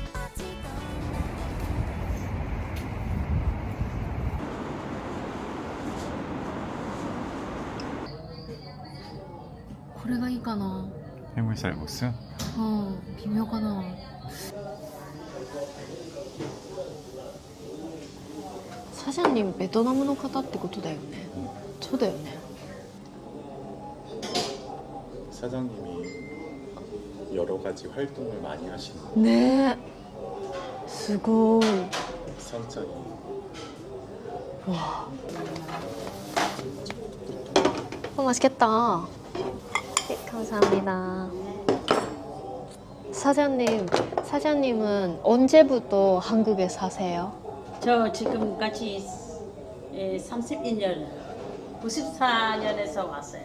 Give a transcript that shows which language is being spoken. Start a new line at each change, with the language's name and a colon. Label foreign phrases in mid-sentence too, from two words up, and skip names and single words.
Japanese: これがいいかな。
Korean: 해물살국수?
Japanese: 微妙かな。サジャン님ベトナムの方ってことだよね。そうだよね。
Korean: 사장님이 여러 가지 활동을 많이 하시는
Japanese: ねえ、すごい。
Korean: 2,000짜리. 맛있겠다. 네, 감사합니다. 사장님은 언제부터 한국에 사세요? 저 지금까지 31년, 94년에서 왔어요.